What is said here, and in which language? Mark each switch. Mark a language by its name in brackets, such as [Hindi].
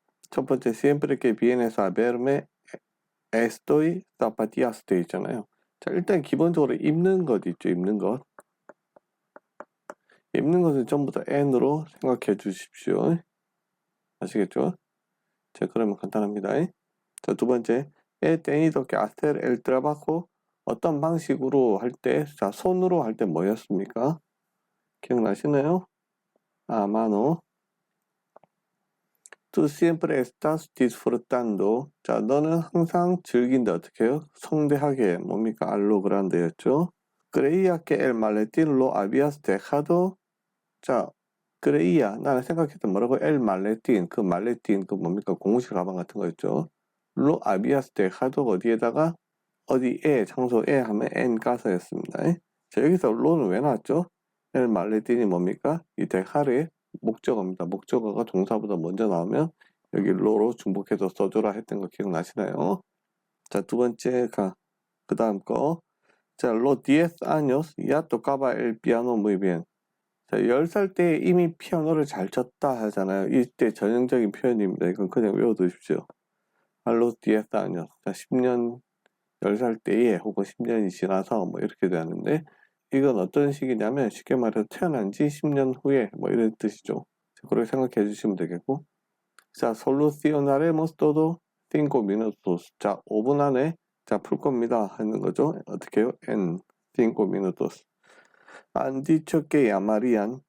[Spanish] 첫 번째, siempre que vienes a verme estoy zapatillas [Korean] 되어 있잖아요. 자, 일단 기본적으로 입는 것 있죠, 입는 것. 입는 것은 전부 다 n으로 생각해 주십시오. 아시겠죠? 자, 그러면 간단합니다. [Spanish] 자, 두 번째, he tenido que hacer el trabajo. [Korean] 어떤 방식으로 할 때, 자, 손으로 할 때 뭐였습니까? 기억나시나요? mano. [Spanish] Tú siempre estás disfrutando. [Korean] 자, 너는 항상 즐긴다. 어떻게 해요? 성대하게. 뭡니까? [Spanish] 알로 그란데였죠. Creía que el maletín lo habías dejado. [Korean] 자, creía. 나는 생각했던 뭐라고? [Spanish] El maletín. [Korean] 그 말레틴, 그 뭡니까? 고무실 가방 같은 거였죠. [Spanish] Lo habías dejado. [Korean] 어디에다가? 어디에, 장소에 하면 [Spanish] en casa [Korean] 였습니다. 자, 여기서 lo는 왜 나왔죠? el maletin이 뭡니까? 이 dejar의 목적어입니다. 목적어가 동사보다 먼저 나오면 여기 로로 중복해서 써줘라 했던 거 기억나시나요? 자, 두 번째 그 다음 거. [Spanish] 자, los 10 años ya tocaba el piano muy bien. [Korean] 자, 10살 때 이미 피아노를 잘 쳤다 하잖아요. 이때 전형적인 표현입니다. 이건 그냥 외워두십시오. [Spanish] a los 10 años. [Korean] 자, 10년, 10살 때에 혹은 10년이 지나서 뭐 이렇게 되는데, 이건 어떤 식이냐면 쉽게 말해서 태어난 지 10년 후에 뭐 이런 뜻이죠. 그렇게 생각해 주시면 되겠고, 자, [Spanish] solucionaremos todo 5 minutos. [Korean] 자, 5분 안에 자, 풀 겁니다 하는 거죠. 어떻게 해요? [Spanish] en 5 minutos. han dicho que llamarían.